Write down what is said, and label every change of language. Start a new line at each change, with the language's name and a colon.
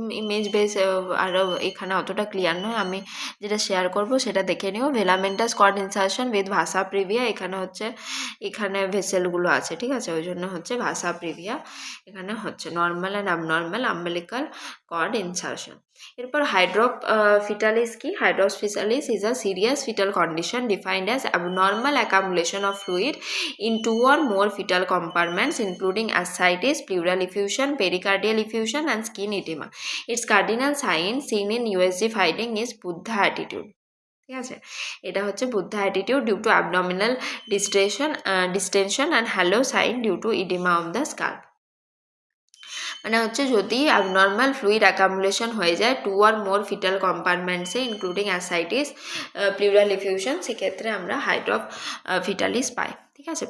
Bangla: Image base আরও এখানে অতটা ক্লিয়ার নয়, আমি যেটা শেয়ার করব সেটা দেখে নিও। ভেলামেন্টাস কর্ড ইনসার্শন উইথ ভাসা প্রিভিয়া, এখানে হচ্ছে এখানে ভেসেলগুলো আছে, ঠিক আছে, ওই জন্য হচ্ছে ভাসা প্রিভিয়া এখানে হচ্ছে।
English: Normal and abnormal umbilical cord insertion.
Bangla: এরপর হাইড্রোফিটালিস কি?
English: Hydrops fetalis is a serious fetal condition defined as abnormal accumulation of fluid in 2 or more fetal compartments including ascites, pleural effusion, pericardial effusion and skin edema. Its cardinal sign seen in USG finding is Buddha attitude,
Bangla: ঠিক আছে। এটা হচ্ছে
English: Buddha attitude due to abdominal distension and halo sign due to oedema of the scalp.
Bangla: মানে হচ্ছে যদি abnormal fluid অ্যাকামুলেশন হয়ে যায়
English: 2 or more
Bangla: fetal কম্পার্টমেন্টসে including ascites, plural effusion, সেক্ষেত্রে আমরা হাইড্রোফিটালিস পাই, ঠিক আছে।